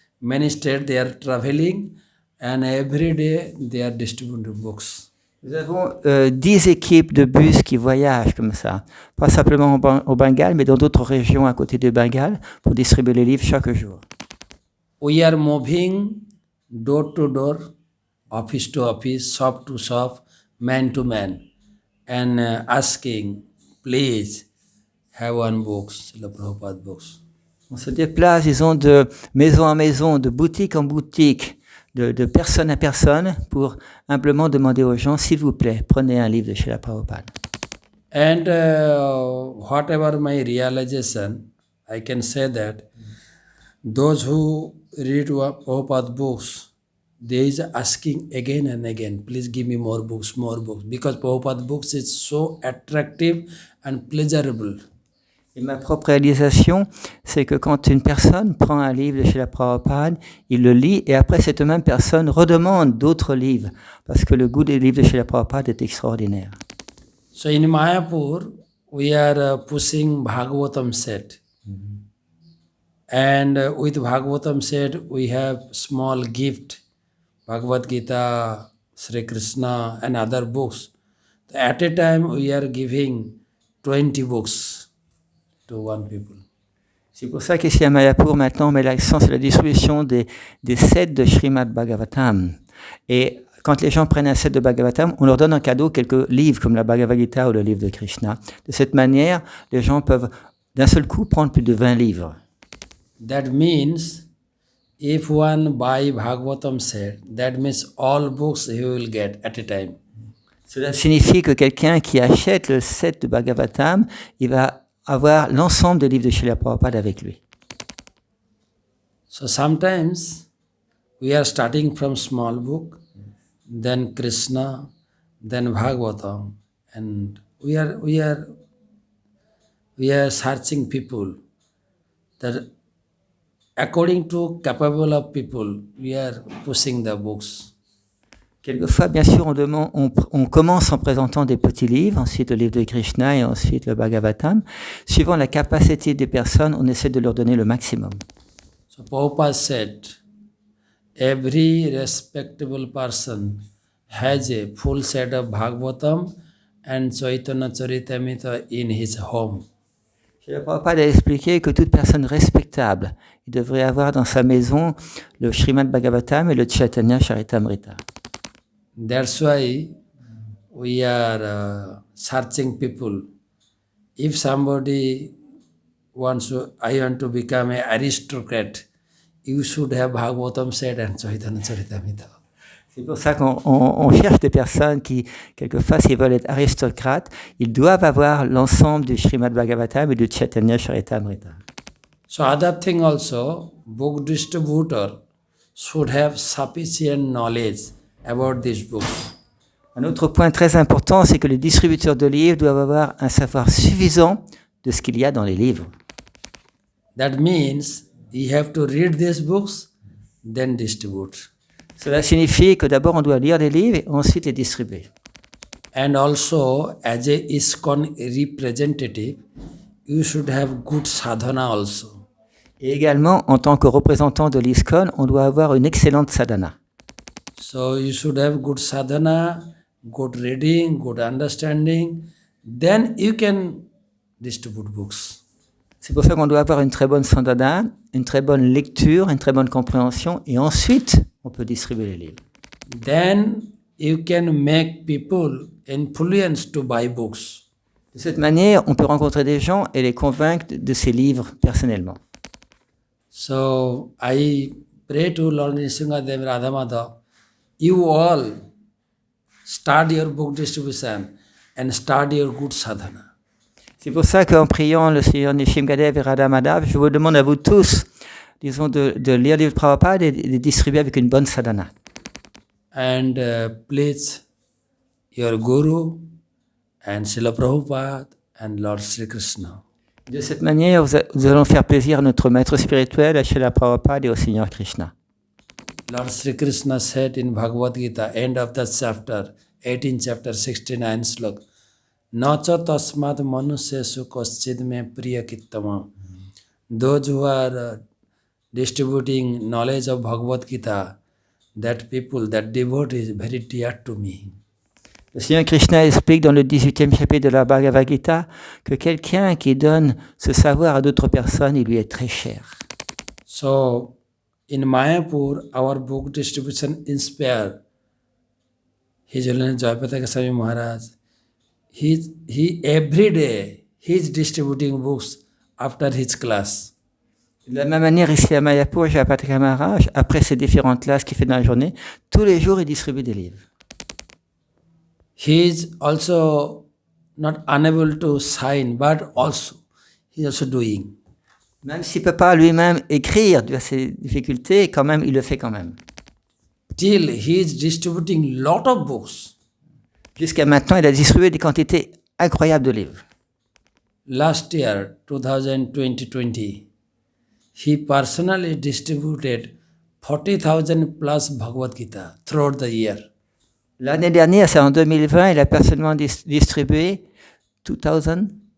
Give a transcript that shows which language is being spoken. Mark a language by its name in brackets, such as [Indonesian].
[English] Many states they are traveling and every day they are distributing books. [French] Nous avons 10 équipes de bus qui voyagent comme ça, pas simplement au Bengale, mais dans d'autres régions à côté du Bengale pour distribuer les livres chaque jour. [English] We are moving door to door, office to office, shop to shop, man to man, and asking, please have one books, Srila Prabhupada books. [French] On se déplace, disons, de maison en maison, de boutique en boutique, de personne à personne, pour humblement demander aux gens, s'il vous plaît, prenez un livre de Srila Prabhupada. [English] And whatever my realization, I can say that those who read Prabhupada books, they is asking again and again, please give me more books, because Prabhupada books is so attractive and pleasurable. [French] Et ma propre réalisation, c'est que quand une personne prend un livre de Srila Prabhupada, il le lit et après cette même personne redemande d'autres livres parce que le goût des livres de Srila Prabhupada est extraordinaire. [English] So in Mayapur, we are pushing Bhagavatam set. And with Bhagavatam set, we have small gift, Bhagavad Gita, Sri Krishna and other books. At a time, we are giving 20 books to one people. [French] C'est pour ça qu'ici à Mayapur, maintenant, on met l'accent sur la distribution des sets de Srimad Bhagavatam. Et quand les gens prennent un set de Bhagavatam, on leur donne en cadeau quelques livres comme la Bhagavad Gita ou le livre de Krishna. De cette manière, les gens peuvent d'un seul coup prendre plus de 20 livres. [English] That means if one buy Bhagavatam set, that means all books he will get at a time. [French] Cela signifie que quelqu'un qui achète le set de Bhagavatam, il va avoir l'ensemble des livres de Srila Prabhupada avec lui. [English] So sometimes we are starting from small book, then Krishna, then Bhagavatam, and we are searching people that according to capable of people, we are pushing the books. [French] Quelquefois, bien sûr, on commence en présentant des petits livres, ensuite le livre de Krishna et ensuite le Bhagavatam. Suivant la capacité des personnes, on essaie de leur donner le maximum. [English] So Prabhupada said, every respectable person has a full set of Bhagavatam and Chaitanya Charitamrita in his home. [French] Le Prabhupada a expliqué que toute personne respectable, il devrait avoir dans sa maison le Srimad Bhagavatam et le Chaitanya Charitamrita. [English] That's why we are searching people. If somebody I want to become an aristocrat, you should have Bhagavatam set and Chaitanya Charitamrita. [French] C'est pour ça qu'on cherche des personnes qui, quelquefois, s'ils veulent être aristocrates, ils doivent avoir l'ensemble du Srimad Bhagavatam et du Chaitanya Charitamrita. [English] So other thing also, book distributor should have sufficient knowledge about these books. [French] Un autre point très important, c'est que les distributeurs de livres doivent avoir un savoir suffisant de ce qu'il y a dans les livres. [English] That means you have to read these books, then distribute. [French] Cela signifie que d'abord on doit lire les livres et ensuite les distribuer. [English] And also, as a ISKCON representative, you should have good sadhana also. [French] Et également, en tant que représentant de l'ISKCON, on doit avoir une excellente sadhana. [English] So you should have good sadhana, good reading, good understanding. Then you can distribute books. [French] C'est pour ça qu'on doit avoir une très bonne sadhana, une très bonne lecture, une très bonne compréhension, et ensuite, on peut distribuer les livres. [English] Then you can make people influenced to buy books. [French] De cette manière, on peut rencontrer des gens et les convaincre de ces livres personnellement. [English] So I pray to Lord Nrsimhadev Radhamada, you all start your book distribution and start your good sadhana. [French] C'est pour ça qu'en priant le Seigneur Nrsimhadev et Radha Madhav, je vous demande à vous tous, disons, de lire les livres de Prabhupada et de les distribuer avec une bonne sadhana. [English] And please your Guru and Srila Prabhupada and Lord Sri Krishna. [French] De cette manière, nous allons faire plaisir à notre maître spirituel, à Srila Prabhupada et au Seigneur Krishna. [English] Lord Sri Krishna said in Bhagavad Gita, end of the chapter, 18 chapter 69 slok, [Sanskrit] Nacha tasmad manusyesu kaschid me priya kittama. [English] Those who are distributing knowledge of Bhagavad Gita, that people, that devotee is very dear to me. [French] Le Seigneur Krishna explique dans le 18e chapitre de la Bhagavad Gita que quelqu'un qui donne ce savoir à d'autres personnes, il lui est très cher. [English] So, in Mayapur, our book distribution inspired His Holiness Jayapataka Swami Maharaj. He every day, he is distributing books after his class. [French] De la même manière, ici à Mayapur, Jayapataka Maharaj, après ses différentes classes qu'il fait dans la journée, tous les jours, il distribue des livres. [English] He is also not unable to sign, but also he is also doing. [French] Même s'il ne peut pas lui-même écrire dû à ses difficultés, quand même, il le fait quand même. [English] Till he is distributing lot of books. [French] Jusqu'à maintenant, il a distribué des quantités incroyables de livres. [English] Last year, 2020, he personally distributed 40,000 plus Bhagavad Gita throughout the year. [French] L'année dernière, c'est en 2020, il a personnellement distribué 2000,